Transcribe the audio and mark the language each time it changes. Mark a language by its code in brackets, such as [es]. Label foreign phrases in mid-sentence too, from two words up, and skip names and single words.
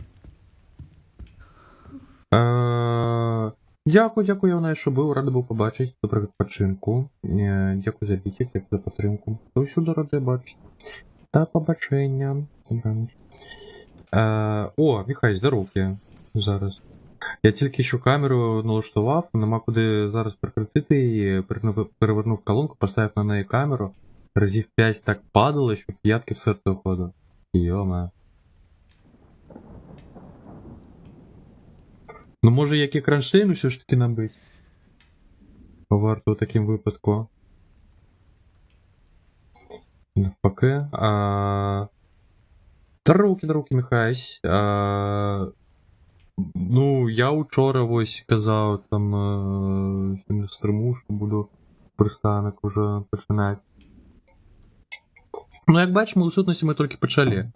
[be] Дзякуй, я ў нас що быў, рады быў пабачыць, добрага адпачынку. Дзякуй за біцік, дзякуй за падтрымку. Заўсёды рады бачыць. Да пабачэння. О, Міхай, здароўкі. Зараз. [uk] Я тільки що камеру налаштував, нема куди зараз прикрутити її, перевернув колонку, поставив на неї камеру, разів 5 так падало, що п'ятки в серце входило. Йома. Ну може як і кронштейн все ж таки набить? Варто у таким випадку. Навпаки. Даруки, Михась. [be] Ну, я учора вось казаў там на стрыму, што буду прыстанак уже пачынаць. Ну, як бачым, у сутнасці мы толькі пачалі.